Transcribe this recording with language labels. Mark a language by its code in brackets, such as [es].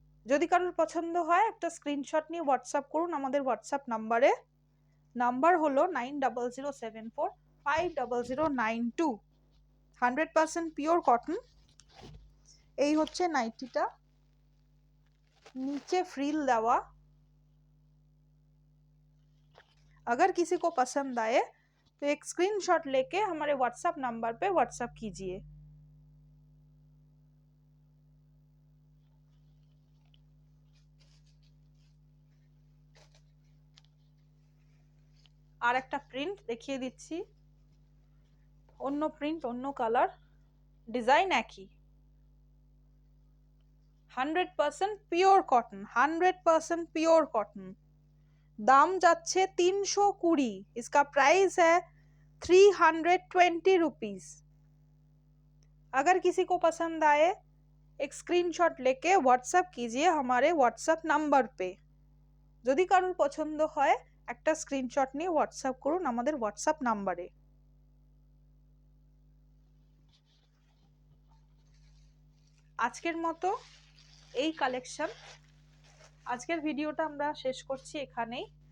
[bn] যদি কারোর পছন্দ হয় একটা স্ক্রিনশট নিয়ে হোয়াটসঅ্যাপ করুন আমাদের হোয়াটসঅ্যাপ নাম্বারে। নাম্বার হলো 9007450092। 100% পিওর কটন। এই হচ্ছে নাইটিটা, नीचे फ्रिल देवा। [hi] अगर किसी को पसंद आए तो एक स्क्रीनशॉट लेके हमारे व्हाट्सएप नंबर पे व्हाट्सएप कीजिए। [bn] আর একটা প্রিন্ট দেখিয়ে দিচ্ছি, অন্য প্রিন্ট অন্য কালার, ডিজাইন একই। 100% পিওর কটন, 100% পিওর কটন। दाम जाच्छे [hi] 320। इसका प्राइस है 320 रुपीज। अगर किसी को पसंद आए एक स्क्रीनशॉट लेके व्हाट्सएप कीजिए हमारे व्हाट्सएप नंबर पे। [bn] যদি কারোর পছন্দ হয় একটা স্ক্রিনশট নিয়ে হোয়াটসঅ্যাপ করুন আমাদের হোয়াটসঅ্যাপ নাম্বারে। আজকের মতো এই কালেকশন, আজকের ভিডিওটা আমরা শেষ করছি এখানেই।